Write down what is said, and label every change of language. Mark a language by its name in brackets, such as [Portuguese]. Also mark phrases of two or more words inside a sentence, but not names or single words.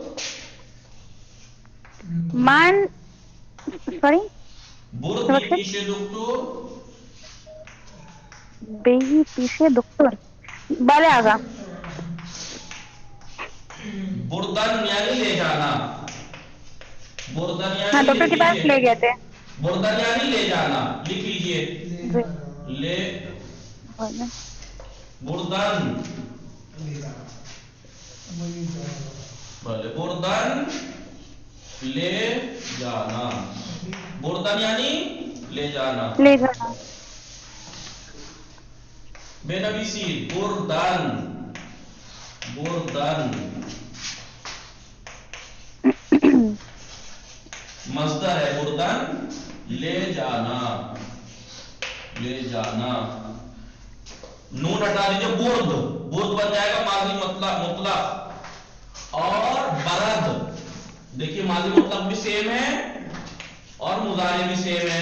[Persian] من بردی پیش دکتر؟ بی پیش دکتر. بله آقا. [Urdu] بردن یعنی لے جانا. ہاں ڈاکٹر کے پاس لے گئے تھے. بردن یعنی لے جانا. لکھ لیجئے. لے بردن. بردن لے جانا. بردن یعنی لے جانا. بے نویسی. بردن مصدر ہے. بردن لے جانا. نون ہٹا دیجیے. برد بن جائے گا ماضی مطلق. اور برد دیکھیے ماضی مطلق بھی سیم ہے اور مضارع بھی سیم ہے.